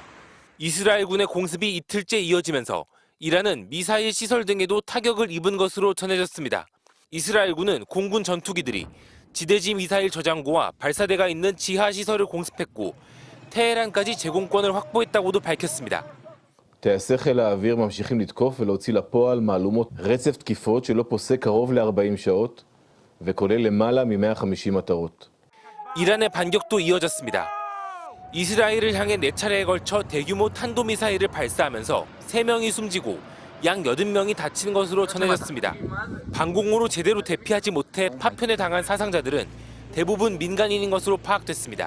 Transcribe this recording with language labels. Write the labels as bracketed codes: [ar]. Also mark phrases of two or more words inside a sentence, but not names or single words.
[ko] 이스라엘군의 공습이 이틀째 이어지면서 이란은 미사일 시설 등에도 타격을 입은 것으로 전해졌습니다. 이스라엘군은 공군 전투기들이 지대지 미사일 저장고와 발사대가 있는 지하 시설을 공습했고 테헤란까지 제공권을 확보했다고도 밝혔습니다. [he] טייסי חיל האוויר ממשיכים לתקוף ולהוציא לפועל מהלומות רצף תקיפות שלא פוסק קרוב ל-40 שעות וכולל למעלה מ-150 מטרות. [ko] 이란의 반격도 이어졌습니다. 이스라엘을 향해 4차례에 걸쳐 대규모 탄도미사일을 발사하면서 3명이 숨지고 약 80명이 다친 것으로 전해졌습니다. 방공호로 제대로 대피하지 못해 파편에 당한 사상자들은 대부분 민간인인 것으로 파악됐습니다.